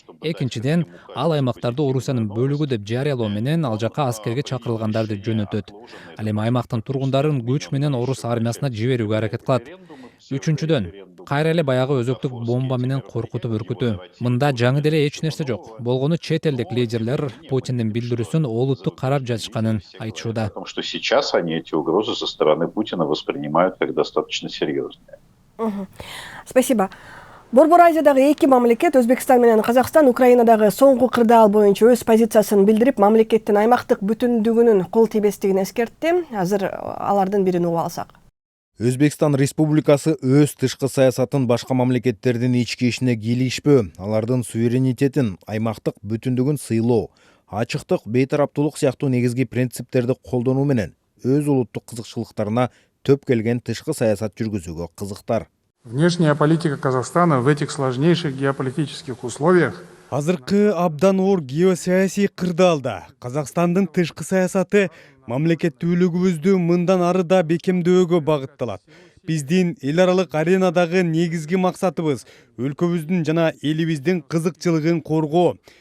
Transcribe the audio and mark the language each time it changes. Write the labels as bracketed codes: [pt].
[ky] Экинчиден, ал аймактарды Орусиянын бөлүгү деп жарыялоо менен ал жака аскерге чакырылгандарды жөнөтөт. Ал эми аймактын тургундарын күч менен орус армиясына жиберүүгө аракет кылат. Үчүнчүдөн, кайра эле баягы өзөктүк бомба менен коркутуп үркүтүү. Мында жаңы деле эч нерсе жок. Болгону чет элдик лидерлер Путиндин билдирүүсүн олуттуу карап жатышканын айтышууда. [ru] Потому что сейчас они эти угрозы со стороны Путина воспринимают как достаточно серьезные. Спасибо. [ky] Борбор Азиядагы эки мамлекет, Өзбекстан менен Казакстан, Украинадагы соңку кырдаал боюнча өз позициясын билдирип, мамлекеттин аймактык бүтүндүгүнүн кол тийбестигин эскертти. Азыр алардын бирин угуп алсак. Өзбекстан Республикасы өз тышкы саясатын башка мамлекеттердин ички ишине кийлигишпөө, алардын суверенитетин, аймактык бүтүндүгүн сыйлоо, ачыктык, бейтараптуулук сыяктуу негизги принциптерди колдонуу менен өз улуттук кызыкчылыктарына төп келген тышкы саясат жүргүзүүгө кызыктар. [ru] Внешняя политика Казахстана в этих сложнейших геополитических условиях [ky] Азыркы абдан оор геосаясий кырдаалда Казакстандын тышкы саясаты мамлекеттүүлүгүбүздү мындан ары да бекемдөөгө багытталат. Биздин эл аралык аренадагы негизги максатыбыз өлкөбүздүн жана элибиздин кызыкчылыгын коргоо.